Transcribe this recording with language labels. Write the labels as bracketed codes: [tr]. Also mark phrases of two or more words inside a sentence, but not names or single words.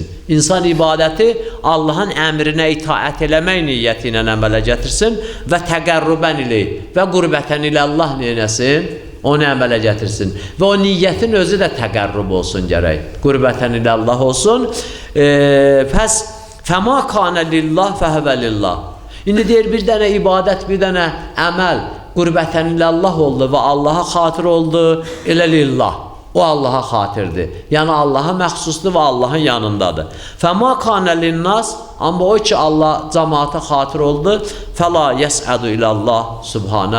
[az] İnsan ibadəti Allahın əmrinə itaət eləmək niyyəti ilə əmələ gətirsin və [ar] تقربا إلى [az] və [ar] قربة إلى الله [az] neynəsin? Onu əmələ gətirsin. Və o niyyətin özü də təqərrüb olsun gərək. [ar] قربة إلى الله [az] olsun. [ar] Pəs فما كان لله فهو لله. [az] İndi deyir bir dənə ibadət, bir dənə əməl [ar] قربة إلى الله [az] oldu və Allaha xatir oldu, elə lillah. O Allaha xatirdir. Yəni Allaha məxsusdur və Allahın yanındadır. [ar] فما كان للناس, [az] amma o ki Allah cəmaata xatir oldu, [ar] فلا يصعد إلى الله سبحانه.